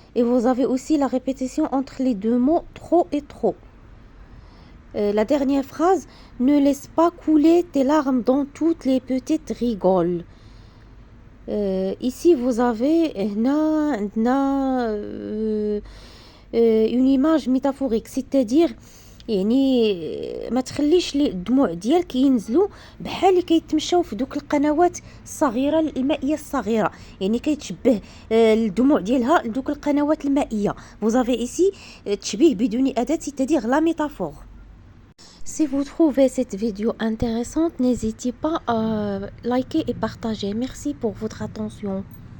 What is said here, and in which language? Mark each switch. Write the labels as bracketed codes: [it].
[fr] Et vous avez aussi la répétition entre les deux mots trop et trop. La dernière phrase: ne laisse pas couler tes larmes dans toutes les petites rigoles. Ici vous avez une image métaphorique, c'est-à-dire [ar] يعني ما تخليش الدموع ديالك ينزلوا بحال اللي كيتمشاو في دوك القنوات الصغيره المائيه الصغيره، يعني كيتشبه الدموع ديالها لدوك القنوات المائيه. [fr] vous avez ici [ar] تشبيه بدون اداه، [fr] c'est-à-dire la métaphore. Si vous trouvez cette vidéo intéressante, n'hésitez pas à liker et partager. Merci pour votre attention.